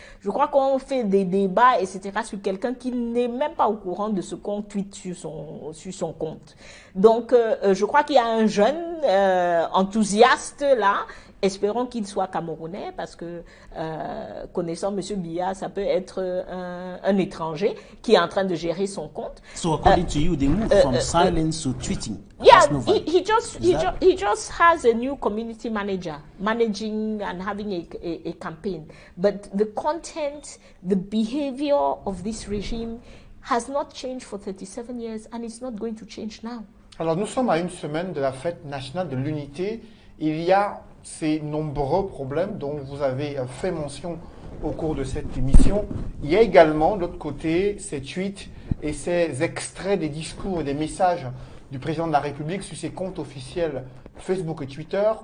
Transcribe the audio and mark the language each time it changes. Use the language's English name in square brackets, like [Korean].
[French] Je crois qu'on fait des débats, etc., sur quelqu'un qui n'est même pas au courant de ce qu'on tweet sur son compte. Donc, je crois qu'il y a un jeune enthousiaste là. Espérons qu'il soit camerounais parce que, connaissant M. Biya, ça peut être un étranger qui est en train de gérer son compte. [English] So according to you, they moved from silence to tweeting. Yeah, he just has a new community manager managing and having a campaign. But the content, the behavior of this regime has not changed for 37 years and it's not going to change now. [French] Alors nous sommes à une semaine de la fête nationale de l'unité. Il y a ces nombreux problèmes dont vous avez fait mention au cours de cette émission. Il y a également, de l'autre côté, ces tweets et ces extraits des discours et des messages du président de la République sur ses comptes officiels Facebook et Twitter.